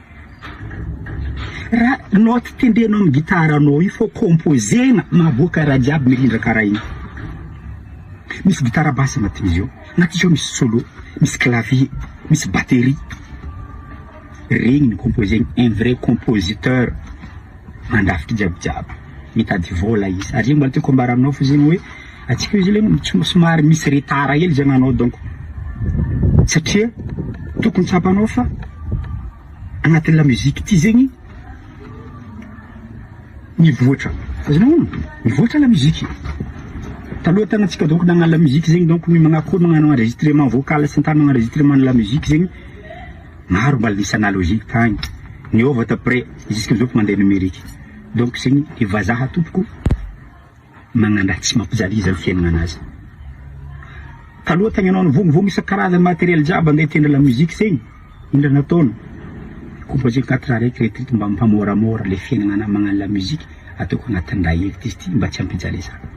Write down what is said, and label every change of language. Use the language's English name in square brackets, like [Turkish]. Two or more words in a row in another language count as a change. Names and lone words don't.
[Malagasy] raha note tendenao amin'ny gitara anao io faut composena maboaka raha jiaby mirindra karaha igny misy gitara basse agnatin'izy io agnatin'izy io misy solo misy clavier misy batterie regny ny composé [French] un vrai compositeur [Malagasy] mandafitry jiabijiaby mitady vola izy ary zegny mbola tiako ambara aminao fo zegny hoe atsika izy le somary misy retard hely zegny anao donc satria tokony tsapanao fa agnatin'ny [French] la musique [Malagasy] ty zegny mivoatra azonao mivoatra [French] la musique [Malagasy] taloha tanatsika donc nagnano [French] la musique [Malagasy] zegny donc magnakory magnano [French] enregistrement vocal [Malagasy] sy ny tany [French] enregistrement de la musique [Malagasy] zegny maro mbala nisy analogique tagny niova [French] après jusqu'à [Malagasy] mandeha numérique donc zegny ivazaha tompoko magnano raha tsy mampijaliza ny fiaignana anazy taloha tagny anao nivongovongo isan-karazany matériel jiaby andeha hitendra [French] la musique [Malagasy] zegny indra nataony composé 4 raiky retrite mba mimpamoramora le fiaignana magnano [French] la musique [Malagasy] ataoko agnatin'ny raha hevitra izy ty mba tsy ampijaliza